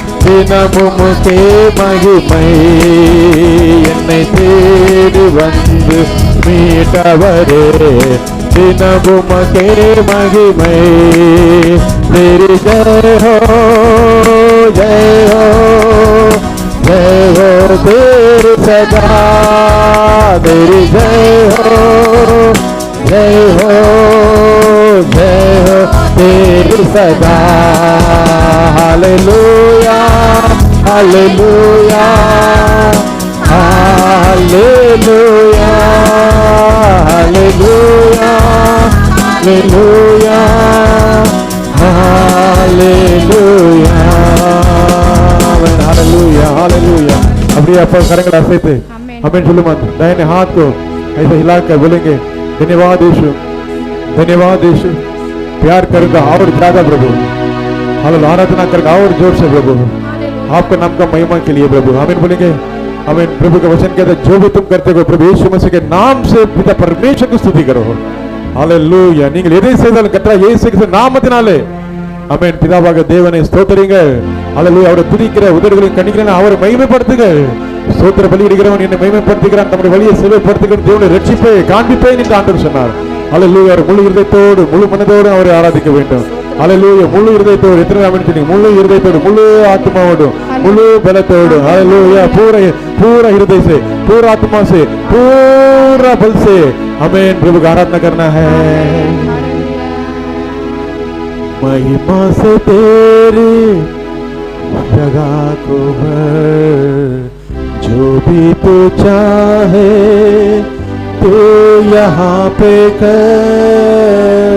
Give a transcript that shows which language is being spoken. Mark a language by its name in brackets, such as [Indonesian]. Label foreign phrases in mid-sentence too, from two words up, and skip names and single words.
[Tamil] தினமும் உமக்கே மகிமை, என்னை தேடி வந்து மீட்டவரே, தினமும் உமக்கே மகிமை. [Hindi] तेरी जय हो जय हो जय हो तेरी सदा, तेरी जय हो जय हो जय हो तेरी सदा. हालेलुया हालेलुया हालेलुया हालेलुया हालेलुया हालेलुया हालेलुया हालेलुया. [Tamil] அப்படியே அப்பா கரங்களை அசைத்து आमीन சொல்லுமா. [Hindi] दाहिने हाथ को ऐसे हिलाकर बोलेंगे धन्यवाद यीशु, धन्यवाद यीशु. प्यार करेगा और ज्यादा प्रभु, हालेलुया. आराधना करेगा और जोर से प्रभु, आपका नाम का महिमा के लिए प्रभु. आमीन बोलेंगे. आमीन. प्रभु का वचन कहता है जो भी तुम करते हो प्रभु यीशु मसीह के नाम से पिता परमेश्वर की स्तुति करो. हालेलुया. [Tamil] நீங்கள் எதை செய்தாலும் கர்த்தர் இயேசு கிறிஸ்து நாமத்தினாலே ஆமென் பிதாவாக தேவனை ஸ்தோத்திரிங்கள். ஹalleluya. அவரை துதிக்கிற உதடுகளின் கனிகளை அவரை மகிமைப்படுத்துங்கள். ஸ்தோத்திர பலியிடுகிறவன் என்னை மகிமைப்படுத்துகிறான், நம்முடைய வழியை செல்வப்படுத்துகிறவன் தேவனை ரட்சிப்பை காண்பிப்பேன் என்று ஆண்டவர் சொன்னார். ஹalleluya. முழு இருதயத்தோடு முழு மனதோடு அவரை ஆராதிக்க வேண்டும். ஹalleluya. முழு இருதயத்தோடு எத்தனை ஆமென் சொன்னீங்க? முழு இருதயத்தோடு முழு ஆத்மாவோடு முழு பலத்தோடு ஹalleluya. [Hindi] पूरा हृदय से पूरा आत्मा से पूरा बल से आमीन प्रभु का आराधना करना है. महिमा से तेरी जगह को भर, जो भी तू चाहे तू यहाँ पे कर.